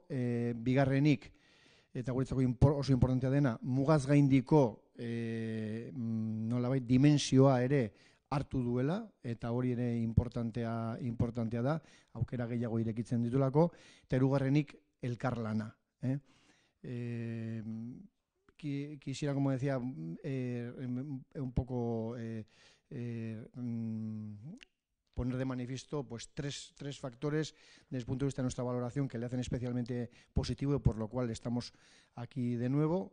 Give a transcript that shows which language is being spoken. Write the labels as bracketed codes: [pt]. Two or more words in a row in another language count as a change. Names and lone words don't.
[eu] Bigarrenik, eta guretzako oso importantea dena, mugaz gaindiko nolabait dimensioa ere hartu duela, eta hori ere importantea da, aukera gehiago irekitzen ditulako, eta hirugarrenik elkarlana. [es] Quisiera, como decía, un poco poner de manifiesto pues tres factores desde el punto de vista de nuestra valoración que le hacen especialmente positivo y por lo cual estamos aquí de nuevo.